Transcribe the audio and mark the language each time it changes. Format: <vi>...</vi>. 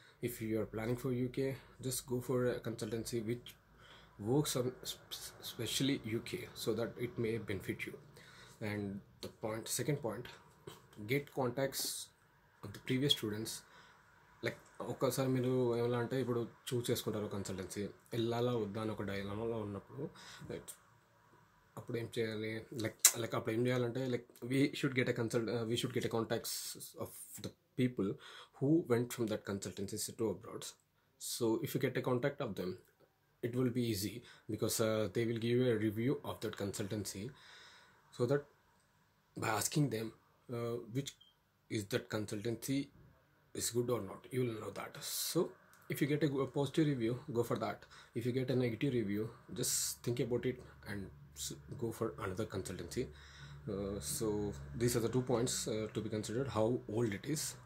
<en>If you are planning for UK, just go for a consultancy which works on especially UK, so that it may benefit you. And second point, get contacts of the previous students.</en> <te>Like ఒక్కసారి మీరు ఏమన్నా అంటే, ఇప్పుడు చూస్ చేసుకుంటారు consultancy, వెళ్ళాలా వద్దా అని ఒక డైలమాలో ఉన్నప్పుడు, అప్పుడు ఏం చేయాలి?</te> <en>like</en> <te>అప్పుడు ఏం చేయాలంటే,</te> <en>Like we should get a contacts of the people who went from that consultancy to abroad. So if you get a contact of them, it will be easy, because they will give you a review of that consultancy, so that by asking them which is that consultancy is good or not, you will know that. So if you get a positive review, go for that. If you get a negative review, just think about it and go for another consultancy. So these are the 2 points to be considered: how old it is</en>